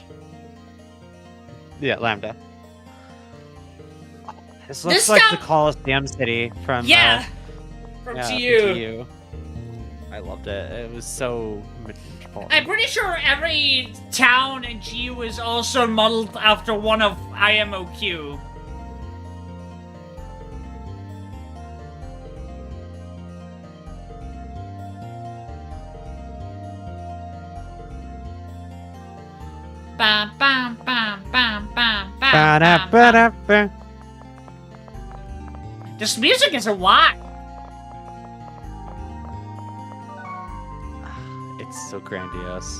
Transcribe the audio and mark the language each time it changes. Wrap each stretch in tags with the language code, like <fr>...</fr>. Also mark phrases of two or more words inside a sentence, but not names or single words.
<en>Yeah, Lambda. This looks like the Coliseum City from from yeah, TU. I loved it. It was so metropolitan. I'm pretty sure every town in GU is also modeled after one of IMOQ. Bam, bam, bam, bam, bam, bam, bam, bam. This music is a lot. It's so grandiose.</en>